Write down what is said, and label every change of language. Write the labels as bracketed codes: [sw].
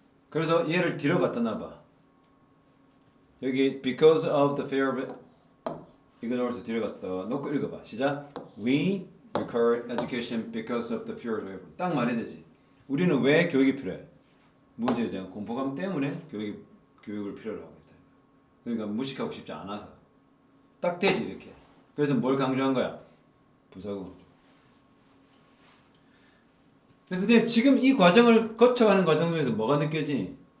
[ko] 그래서 얘를 뒤로 갖다 놔봐. 여기 [en] because of the fear of [ko] 이거 넣어서 뒤로 갖다 놓고 읽어봐. 시작. [en] We require education because of the fear of it. [ko] 딱 말해야 되지. 우리는 왜 교육이 필요해? 무지에 대한 공포감 때문에 교육을 필요로 하고 있다. 그러니까 무식하고 싶지 않아서. 딱 되지 이렇게. 그래서 뭘 강조한 거야? 부사구. 그래서 지금 이 과정을 거쳐가는 과정 중에서 뭐가 느껴지니?